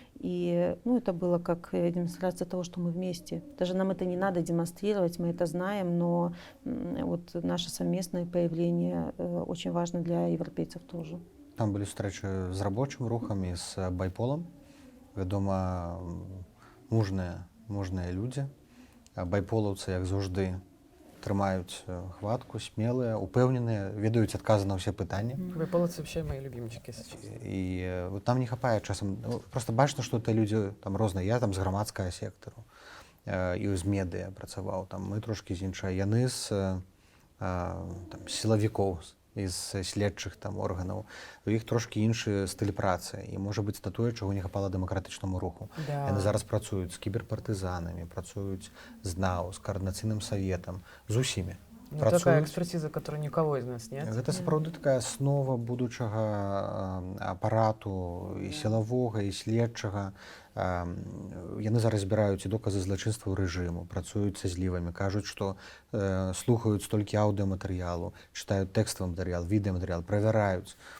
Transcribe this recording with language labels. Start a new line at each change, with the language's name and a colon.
Russian: И ну, это было как демонстрация того, что мы вместе. Даже нам это не надо демонстрировать, мы это знаем, но вот наше совместное появление очень важно для европейцев тоже. Там были встречи с рабочим рухом и с Байполом.
Belarusian: Вядома, мужныя людзі. Байполаўцы, як заўжды, трымаюць хватку, смелыя, упэўненыя, ведаюць адказы на ўсе пытанні.
Russian: Байполовцы вообще мои любимчики, если честно.
Belarusian: І вот там не хапае часам, ну, просто бачна, што это людзі там розныя. Я там з грамадскага сектару і з медыа працаваў, там мы трошкі з іншай. Яны з там сілавікоў, з следчых там органаў. У іх трошкі іншы стыль працы. І можа быць на тое, чаго не хапала дэмакратычнаму руху. Да. Яны зараз працуюць з кіберпартызанамі, працуюць з НАУ, з коордынацыйным саветам, з усімі.
Russian: Ну, такая экспертиза, которой никого из нас нет.
Belarusian: Гэта сапраўды такая аснова будучага апарату і сілавога, і следчага. Яны зараз збіраюць і доказы злачынстваў рэжыму, працуюць са злівамі, кажуць, што слухаюць толькі аўдыаматэрыялу, чытаюць тэкставы матэрыял, відэаматэрыял, правяраюць.